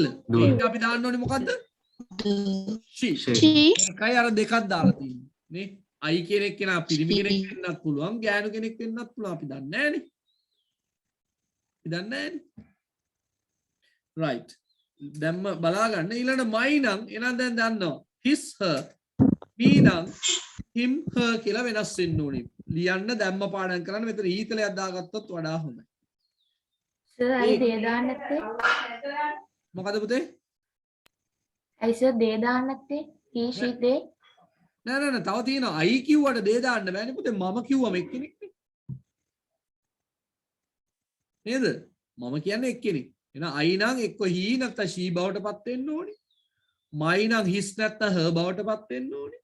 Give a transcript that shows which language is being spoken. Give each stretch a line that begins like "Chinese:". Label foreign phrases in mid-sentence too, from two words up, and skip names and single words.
Sinhala: ඒක අපි දාන්න ඕනි මොකද්ද? she. ඒකයි අර දෙකක් දාලා තියෙන්නේ. නේ? I කෙනෙක් කෙනා පිරිමි කෙනෙක් වෙන්නත් පුළුවන්, ගෑනු කෙනෙක් වෙන්නත් පුළුවන්. අපි දන්නේ නැහනේ. අපි දන්නේ නැහනේ. right. දැම්ම බලා ගන්න. ඊළඟ my නම් එහෙනම් දැන් දන්නවා.
English: his her. me
Sinhala: නම්
English: him her
Sinhala: කියලා වෙනස් වෙන්න ඕනේ. ලියන්න දැම්ම පාඩම් කරන්න මෙතන ඊතලයක් දාගත්තොත් වඩා හොඳයි. සර් අයි දේ දාන්න නැත්තේ? මොකද පුතේ? අයි සර් දේ දාන්න නැත්තේ?
English: he she they
Sinhala: නෑ තව තියෙනවා. I කිව්වට දේ දාන්න බෑනේ පුතේ. මම කිව්වම එක්කෙනෙක් නේ. නේද? මම කියන්නේ එක්කෙනෙක්. එහෙනම් I නම් එක්ක he නැත්නම් she බවට පත් වෙන්න ඕනේ. my නම් his නැත්නම් her බවට පත් වෙන්න ඕනේ.